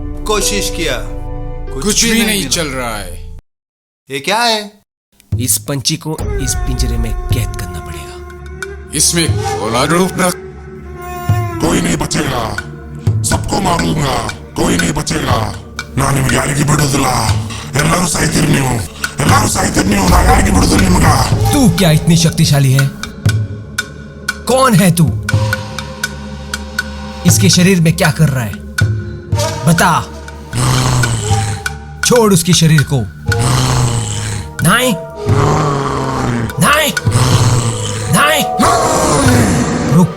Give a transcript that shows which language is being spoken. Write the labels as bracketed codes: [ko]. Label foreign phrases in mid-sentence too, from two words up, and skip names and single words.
[hi] कोशिश किया, कुछ भी नहीं चल रहा है। ये क्या है? इस पंछी को इस पिंजरे में कैद करना पड़ेगा। इसमें गोला रूप रख। कोई नहीं बचेगा, सबको मारूंगा, कोई नहीं बचेगा. [kn] ನಾನು ನಿಮಗೆ ಯಾರಿಗೆ ಬಿಡೋದಿಲ್ಲ, ಎಲ್ಲರೂ ಸಾಯ್ತೀರಿ ನೀವು, ಎಲ್ಲರೂ ಸಾಯ್ತೀರಿ ನೀವು, ನಾನು ಯಾರಿಗೆ ಬಿಡೋದಿಲ್ಲ ನಿಮಗ. [hi] तू क्या इतनी शक्तिशाली है? कौन है तू? इसके शरीर में क्या कर रहा है? बता. छोड़ उसके शरीर को. नहीं नहीं नहीं, रुक.